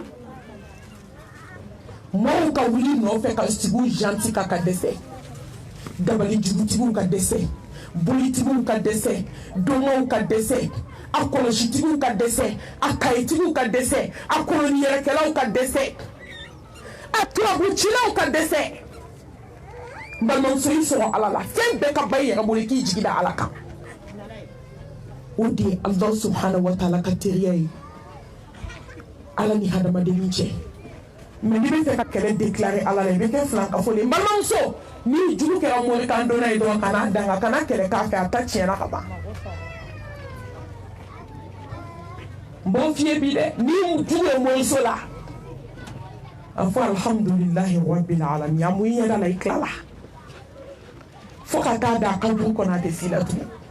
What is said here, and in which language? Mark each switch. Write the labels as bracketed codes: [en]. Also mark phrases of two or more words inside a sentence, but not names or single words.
[bm] maaw ka wuli nɔfɛ ka sigiw janti ka dɛsɛ dabali jugutigiw ka dɛsɛ bolitigiw ka dɛsɛ dɔngɔw ka dɛsɛ a kɔlɔsitigiw ka dɛsɛ a kayitigiw ka dɛsɛ a koloniyɛrɛkɛlaw ka dɛsɛ a turabucilaw ka dɛsɛ n balimamuso i sɔrɔ ala la fɛn bɛɛ ka ba i yɛrɛ bolo i k'i jigi da ala kan o de ye [ar] الله سبحانه وتعالى [bm] ka teriya ye ala ni hadamadennin cɛ mais n'i bɛ fɛ ka kɛlɛ déclarer ala la i bɛ kɛ filankafo de ye n balimamuso ni jugu kɛra morikan donna ye dɔrɔn kana danga kana kɛlɛ k'a fɛ a ta tiɲɛna ka ban n b'o f'i ye bi dɛ ni jugu ye moriso la a fɔ [ar] الحمد لله رب العالمين [bm] a mun i ɲɛda la i tilala fo ka taa da a ka du kɔnɔ a tɛ s'i la tugun